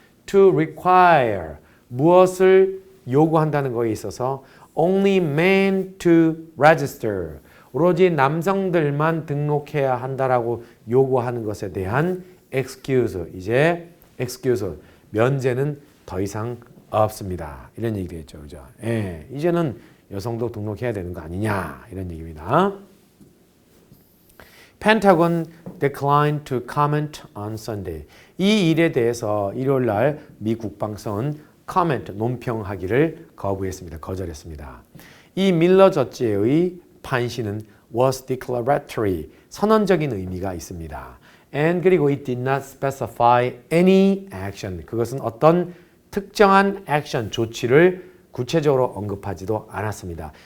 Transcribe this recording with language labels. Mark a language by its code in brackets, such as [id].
[en] To require, [ko] 무엇을 요구한다는 것에 있어서 [en] only men to register, [ko] 오로지 남성들만 등록해야 한다라고 요구하는 것에 대한 excuse, 이제 excuse, 면제는 더 이상 없습니다. 이런 얘기 되겠죠. 그죠? 예, 이제는 여성도 등록해야 되는 거 아니냐 이런 얘기입니다. [en] Pentagon declined to comment on Sunday. [ko] 이 일에 대해서 일요일 날 미 국방성은 comment, 논평하기를 거부했습니다. 거절했습니다. 이 밀러 저지의 판시는 [en] was declaratory, [ko] 선언적인 의미가 있습니다. And 그리고 [en] it did not specify any action, [ko] 그것은 어떤 특정한 액션, 조치를 구체적으로 언급하지도 않았습니다.